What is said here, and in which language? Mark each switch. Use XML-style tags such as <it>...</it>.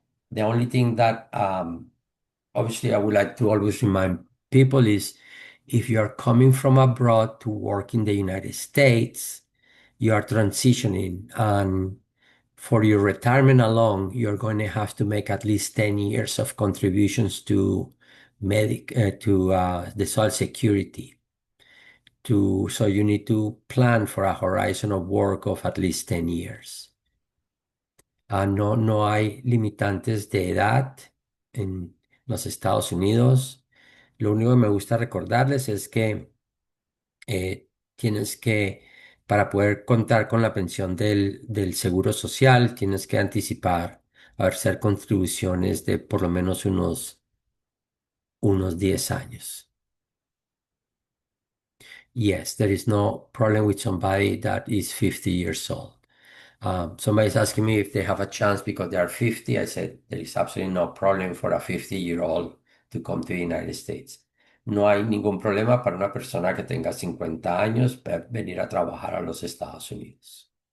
<en>The only thing that obviously I would like to always remind people is if you are coming from abroad to work in the United States, you are transitioning, and for your retirement alone, you're going to have to make at least 10 years of contributions to the Social Security. So you need to plan for a horizon of work of at least 10 years.</en> <es>No, no hay limitantes de edad en los Estados Unidos. Lo único que me gusta recordarles es que tienes que, para poder contar con la pensión del Seguro Social, tienes que anticipar, hacer contribuciones de por lo menos unos 10 años.</es> <en>Yes, there is no problem with somebody that is 50 years old. Somebody's asking me if they have a chance because they are 50. I said there is absolutely no problem for a 50-year-old to come to the United States.</en> <es>No hay ningún problema para una persona que tenga 50 años venir a trabajar a los Estados Unidos.</es>